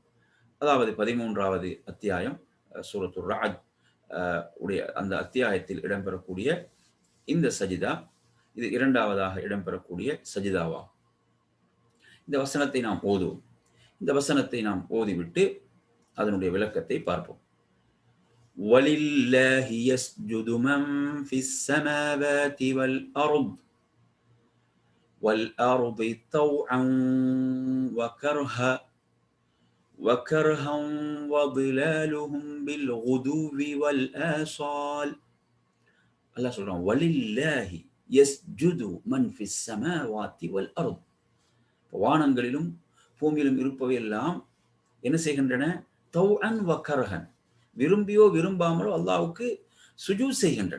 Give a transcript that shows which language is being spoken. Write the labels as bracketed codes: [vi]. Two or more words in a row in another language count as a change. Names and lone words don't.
[ta] அதாவது 13வது அத்தியாயம் சூரத்துர் ரஅத் உடைய அந்த அத்தியாயத்தில் இடம்பெறக்கூடிய இந்த சஜிதா, இது இரண்டாவதாக இடம்பெறக்கூடிய சஜிதாவாகும். இந்த வசனத்தை நாம் ஓதுவோம். இந்த வசனத்தை நாம் ஓதிவிட்டு அதனுடைய விளக்கத்தை பார்ப்போம். [ar] وَلِلَّهِ يَسْجُدُ مَنْ فِي السَّمَاوَاتِ وَالْأَرْضِ طَوْعًا وَكَرْهًا وكرها وظلالهم بالغدو والآصال. [ta] அல்லாஹ் சொல்றான், [ar] ولله يسجد من في السماوات والأرض. [ta] வானங்களிலும் பூமியிலும் இருப்பவை எல்லாம் என்ன செய்கின்றன? [ar] طوعا وكرها, [ta] விரும்பியோ விரும்பாமலோ அல்லாஹ்வுக்கு சுஜூத் செய்கின்றன.